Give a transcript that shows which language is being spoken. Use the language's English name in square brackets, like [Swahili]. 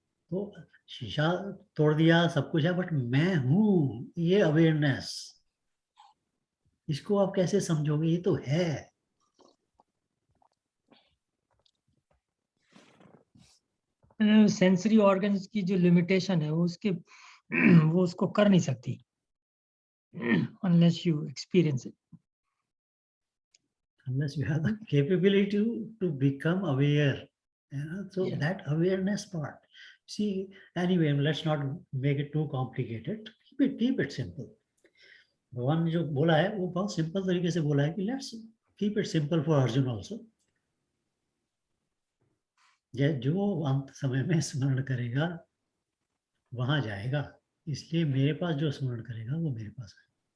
[Hindi] तो शीशा तोड़ दिया, सब कुछ है, बट मैं हूँ, ये अवेयरनेस, इसको आप कैसे समझोगे? ये तो है। सेंसरी ऑर्गन्स की जो लिमिटेशन है वो उसको कर नहीं सकती [English] unless you experience it. Unless you have the capability to become aware, so Yeah. that awareness part. See, anyway, let's not make it too complicated. Keep it simple. [Hindi] भगवान ने जो बोला है वो बहुत सिंपल तरीके से बोला है कि [English] let's keep it simple for Arjun also. [Hindi] जो अंत समय में स्मरण करेगा वहां जाएगा, इसलिए मेरे पास जो स्मरण करेगा वो मेरे पास है।